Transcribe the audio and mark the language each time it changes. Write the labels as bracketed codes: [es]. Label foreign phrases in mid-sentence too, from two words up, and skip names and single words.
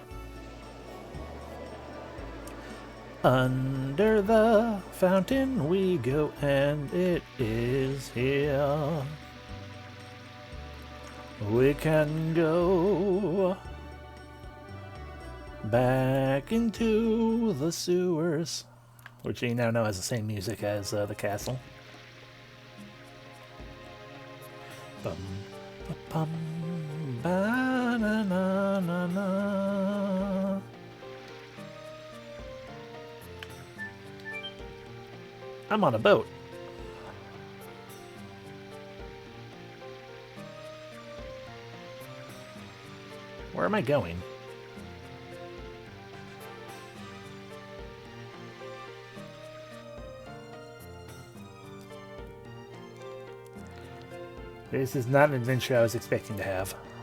[en] Under the fountain we go, and it is here. We can go back into the sewers, which you now know has the same music as the castle. Bum, bum, ba, na, na, na, na. I'm on a boat. Where am I going? This is not an adventure I was expecting to have.